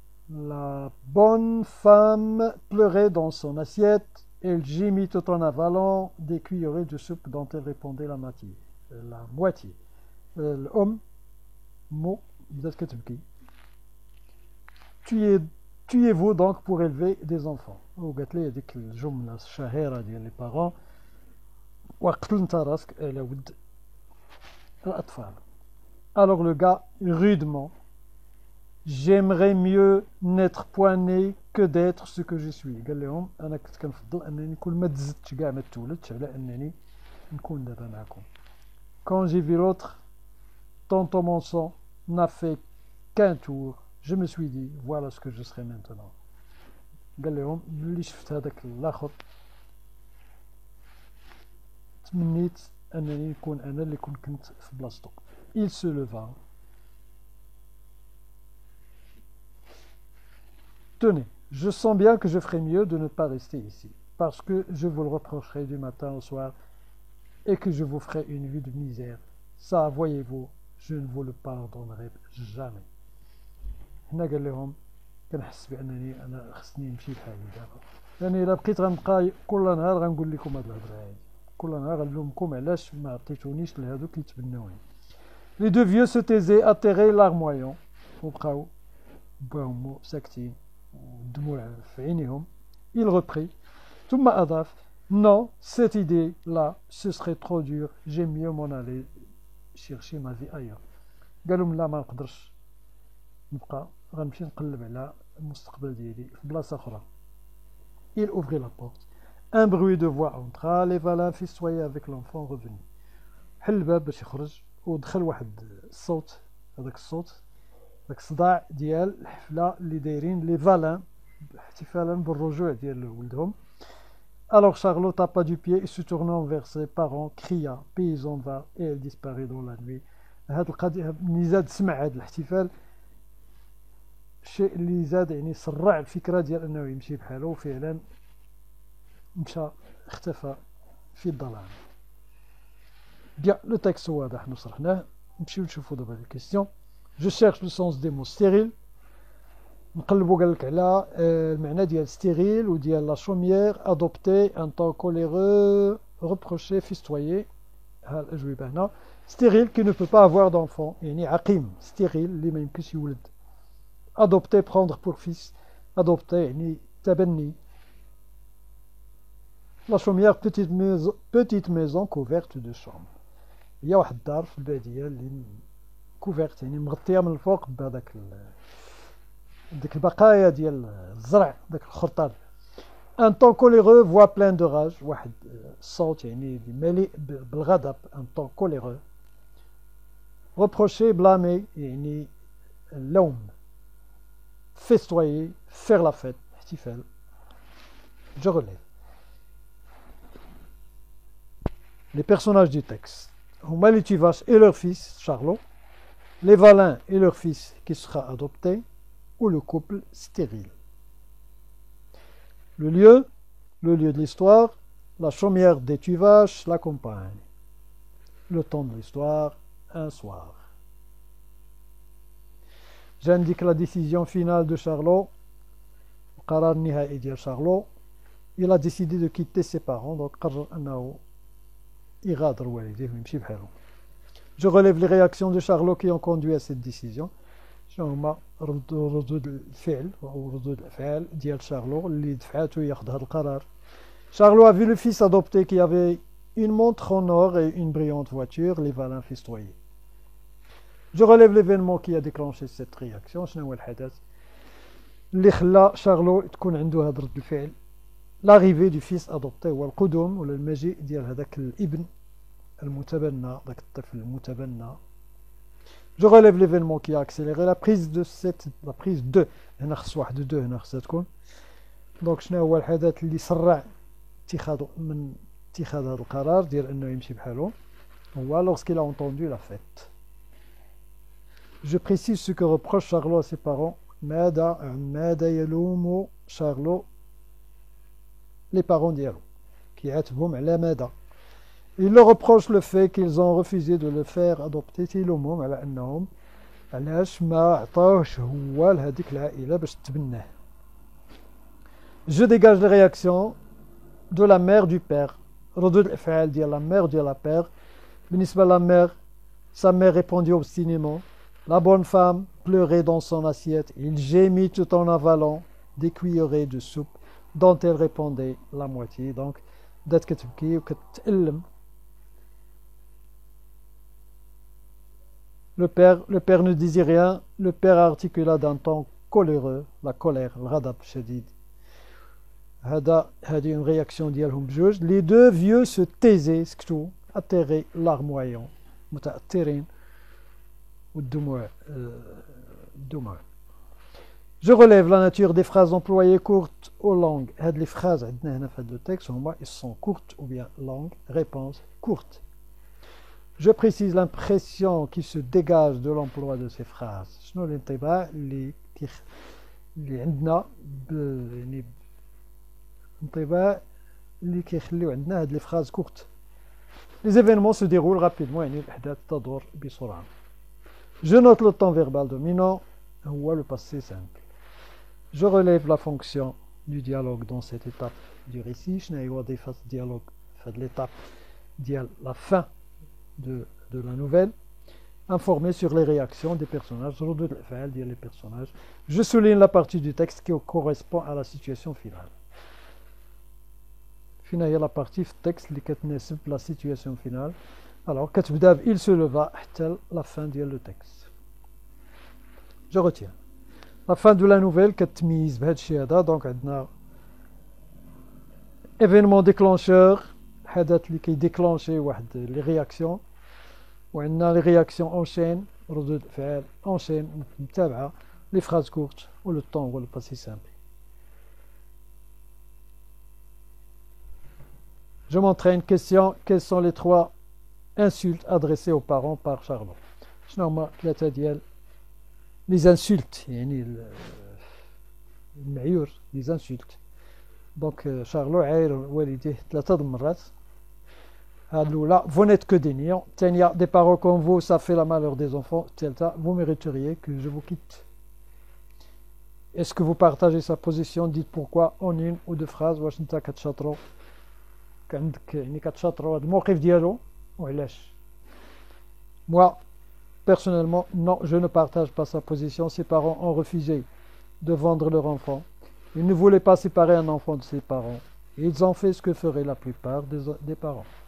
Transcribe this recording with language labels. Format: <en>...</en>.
<fr>La bonne femme pleurait dans son assiette. Elle gémit tout en avalant des cuillerées de soupe dont elle répondait la moitié.</fr> <ar>الأم مو بدات كتبكي.</ar> <fr>Tuez-vous donc pour élever des enfants.</fr> <ar>وقالت لي هذيك الجملة الشهيرة ديال لي بارون وقتل انت راسك على ود الأطفال.</ar> <fr>Alors le gars rudement j'aimerais mieux n'être point né que d'être ce que je suis.</fr> <ar>قال لهم انا كنت كنفضل انني كل ما تزدتش كاع ما تولدتش على انني نكون دابا معكم.</ar> <fr>Quand j'ai vu l'autre, tonton mon sang n'a fait qu'un tour, je me suis dit voilà ce que je serai maintenant.</fr> <ar>قال لهم ملي شفت هذاك الاخر تمنيت انني نكون انا اللي كنت في بلاصتو.</ar> <fr>Il se leva. Tenez, je sens bien que je ferai mieux de ne pas rester ici, parce que je vous le reprocherai du matin au soir et que je vous ferai une vie de misère. Ça, voyez-vous, je ne vous le pardonnerai jamais.</fr> <ar>هنا قال لهم كنحس بانني انا خصني نمشي بحالي دابا، يعني الا بقيت غنبقى كل نهار غنقول لكم هاد الهضره هادي، كل نهار غنلومكم علاش ما عطيتونيش لهادوك اللي تبناوني.</ar> <fr>Les deux vieux se taisaient, atterrés, larmoyants,</fr> <ar>وبقاو باهمو ساكتين ودموع في عينيهم.</ar> <fr>Il reprit,</fr> <ar>ثم أضاف:</ar> <fr>Non, cette idée-là, ce serait trop dur, j'aime mieux m'en aller chercher ma vie ailleurs.</fr> <ar>قال لهم لا ما نقدرش نبقى، غنمشي نقلب على المستقبل ديالي في بلاصة أخرى.</ar> <fr>Il ouvrit la porte. Un bruit de voix entra, les valins festoyaient avec l'enfant revenu.</fr> <ar>حل الباب باش يخرج ودخل واحد الصوت، هذاك الصوت داك الصداع ديال الحفلة اللي دايرين لي فالان احتفالا بالرجوع ديال ولدهم.</ar> <fr>Alors Charlot tapa du pied et se tournant vers ses parents cria: Paysan va, et elle disparaît dans la nuit.</fr> <ar>هاد القضية ملي زاد سمع هاد الاحتفال الشيء اللي زاد يعني سرع الفكرة ديال انه يمشي بحاله، وفعلا مشى اختفى في الظلام.</ar> <fr>Bien, le texte</fr> <ar>واضح نشرحناه، نمشيو نشوفو دابا</ar> <fr>les questions. Je cherche le sens des mots stérile.</fr> <ar>نقلبو قال لك على المعنى ديال ستيريل وديال لا شوميير، ادوبتي، ان طون كوليرو، reprocher، festoyer. ها الاجوبه هنا. ستيريل</ar> <fr>qui ne peut pas avoir d'enfant،</fr> <ar>يعني عقيم، ستيريل اللي ما يمكنش يولد.</ar> <fr>adopter، prendre pour fils، adopter</fr> <ar>يعني تبني. لا شوميير</ar> <fr>petite maison couverte de chambre،</fr> <ar>هي واحد الدار في الباديه اللي كوفيرت يعني مغطيه من الفوق بهذاك ديك البقايا ديال الزرع، داك الخرطال. ان طون كوليرو، فوا بلان دو راج، واحد الصوت يعني مليء بالغضب. ان طون كوليرو. reprocher، بلامي يعني اللوم.</ar> <fr>festoyer، faire la fête، احتفال. je relève. Les personnages du texte هما les Tuvache et leur fils Charlot, les Valin et leur fils qui sera adopté, ou le couple stérile. Le lieu de l'histoire, la chaumière des Tuvache, la campagne. Le temps de l'histoire, un soir. J'indique la décision finale de Charlot,</fr> <ar>قرار نهائي ديال</ar> <fr>Charlot. Il a décidé de quitter ses parents, donc</fr> <ar>قرر أنه يغادر والديه ويمشي بحاله.</ar> <fr>Je relève les réactions de Charlot qui ont conduit à cette décision.</fr> <ar>شنو هما ردود الفعل أو ردود الأفعال ديال شارلو اللي دفعته ياخذ هذا القرار.</ar> <fr>Charlot a vu le fils adopté qui avait une montre en or et une brillante voiture, les Valin festoyer. Je relève l'événement qui a déclenché cette réaction.</fr> <ar>شنو هو الحدث اللي خلى شارلو تكون عنده هذا رد الفعل؟</ar> <fr>l'arrivée du fils adopté</fr> <ar>هو القدوم ولا المجيء ديال هذاك الابن المتبنى، ذاك الطفل المتبنى.</ar> <fr>Je relève l'événement qui a accéléré la prise de</fr> <ar>هنا خص واحد دو هنا خصها تكون. دونك شنو هو الحدث اللي سرع اتخاذ هذا القرار ديال انه يمشي بحاله؟ هو</ar> <fr>lorsqu'il a entendu la fête. Je précise ce que reproche Charlot à ses parents.</fr> <ar>ماذا يلوم شارلو</ar> <fr>les parents</fr> <ar>ديالو، كيعاتبهم على ماذا؟</ar> <fr>Il leur reproche le fait qu'ils ont refusé de le faire adopter.</fr> <ar>تيلومهم على انهم علاش ما عطاوش هو لهذيك العائله باش تبناه.</ar> <fr>Je dégage les réactions de la mère du père.</fr> <ar>ردود الافعال ديال</ar> <fr>la mère ديال la père. بالنسبه لا mère، sa mère répondit obstinément. La bonne femme pleurait dans son assiette. Il gémit tout en avalant des cuillerées de soupe dont elle répondait la moitié.</fr> <ar>Donc بدات كتبكي وكتألم.</ar> <fr>Le père ne disait rien. Le père articula d'un ton coléreux, la colère,</fr> <ar>الغضب شديد.</ar> <fr>هذه une réaction</fr> <ar>ديالهم بجوج.</ar> <fr>Les deux vieux se taisaient,</fr> <ar>سكتوا.</ar> <fr>atterré larmoyant</fr> <ar>متأثرين والدموع الدموع.</ar> <fr>Je relève la nature des phrases employées courtes ou longues. هاد les phrases</fr> <ar>عندنا هنا في هاد</ar> <fr>le texte هما ils sont courtes ou bien longues. Réponse courte. Je précise l'impression qui se dégage de l'emploi de ces phrases.</fr> <ar>شنو الانطباع اللي عندنا يعني انطباع اللي كيخليو عندنا هاد les phrases courtes.</ar> <fr>Les événements se déroulent rapidement</fr> <ar>يعني الأحداث تدور بسرعة.</ar> <fr>Je note le temps verbal dominant هو le passé simple. Je relève la fonction du dialogue dans cette étape du récit.</fr> <ar>شنو هي وظيفة الديالوج في هاد l'étape ديال la fin de la nouvelle.</ar> <fr>Informer sur les réactions des personnages,</fr> <ar>ردود الأفعال ديال</ar> <fr>les personnages. Je souligne la partie du texte qui correspond à la situation finale.</fr> <ar>فين هي la partie في التكست اللي كتناسب la situation finale.</ar> <fr>Alors كتبدا ب il se leva حتى la fin ديال le texte. Je retiens. La fin de la nouvelle</fr> <ar>كتميز بهذا الشيء هذا. دونك عندنا événement déclencheur حدث اللي كيديكلونشي واحد لي رياكسيون وعندنا لي رياكسيون اونشين ردود الافعال اونشين متابعه لي phrases courtes و لو طون هو لو باسي سامبل.</ar> <fr>Je montrerai une question. Quelles sont les 3 insultes adressées aux parents par Charlot?</fr> <ar>شنو هما 3 ديال les insultes يعني المعيور les insultes. دونك شارلو عاير والديه 3 المرات.</ar> <fr>هاد الأولى vous n'êtes que des niants. الثانية des parents comme vous ça fait la malheur des enfants. الثالثة vous mériteriez que je vous quitte. Est-ce que vous partagez sa position? Dites pourquoi en une ou 2 phrases.</fr> <ar>واش نتا كتشاطروا عندك يعني كتشاطروا هاد الموقف ديالو وعلاش؟</ar> <fr>Moi personnellement non, je ne partage pas sa position. Ses parents ont refusé de vendre leur enfant. Ils ne voulaient pas séparer un enfant de ses parents. Et ils ont fait ce que ferait la plupart des parents.</fr>